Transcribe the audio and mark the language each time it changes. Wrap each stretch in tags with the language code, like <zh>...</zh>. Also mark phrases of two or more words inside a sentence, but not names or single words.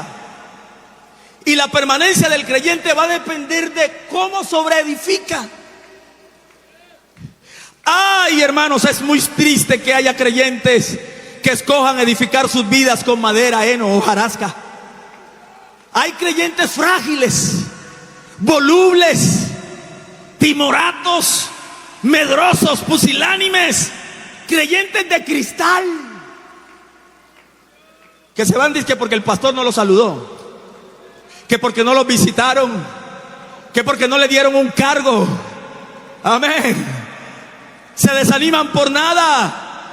<es>Y la permanencia del creyente va a depender de cómo sobreedifica. Ay, hermanos, es muy triste que haya creyentes que escojan edificar sus vidas con madera, heno, hojarasca. Hay creyentes frágiles, volubles, timoratos, medrosos, pusilánimes, creyentes de cristal, que se van, dice, porque el pastor no los saludó, que porque no los visitaron, que porque no le dieron un cargo. Amén. Se desaniman por nada.</es>